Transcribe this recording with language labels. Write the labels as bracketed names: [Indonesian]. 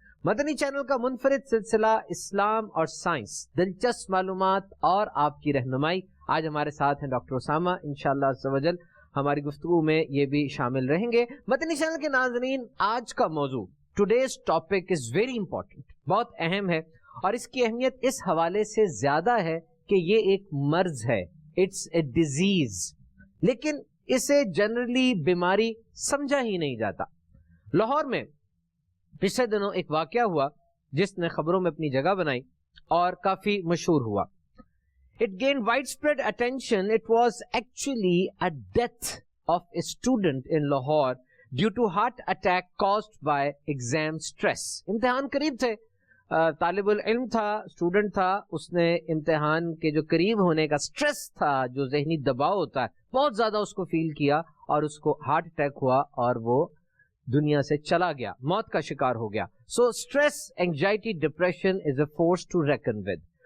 [Urdu] مدنی channel کا منفرد سلسلہ اسلام اور سائنس، دلچسپ معلومات اور آپ کی رہنمائی۔ آج ہمارے ساتھ ہیں ڈاکٹر اسامہ، انشاءاللہ عز و جل ہماری گفتگو میں یہ بھی شامل رہیں گے۔ مدنی چینل کے ناظرین، آج کا موضوع [English] today's topic is very important, [Urdu] بہت اہم ہے، اور اس کی اہمیت اس حوالے سے زیادہ ہے کہ یہ ایک مرض ہے، [English] it's a disease, [Urdu] لیکن اسے جنرلی بیماری سمجھا ہی نہیں جاتا۔ لاہور میں پچھلے دنوں ایک واقعہ ہوا جس نے خبروں میں اپنی جگہ بنائی اور کافی مشہور ہوا۔ [English] It gained widespread attention. It was actually a death of a student in Lahore due to heart attack caused by exam stress. [Urdu] امتحان قریب تھے، طالب العلم تھا، اسٹوڈنٹ تھا، اس نے امتحان کے جو قریب ہونے کا سٹریس تھا، جو ذہنی دباؤ ہوتا ہے، بہت زیادہ اس کو فیل کیا اور اس کو ہارٹ اٹیک ہوا اور وہ دنیا سے چلا گیا، موت کا شکار ہو گیا۔ [English] So stress, anxiety, depression is a force to reckon with.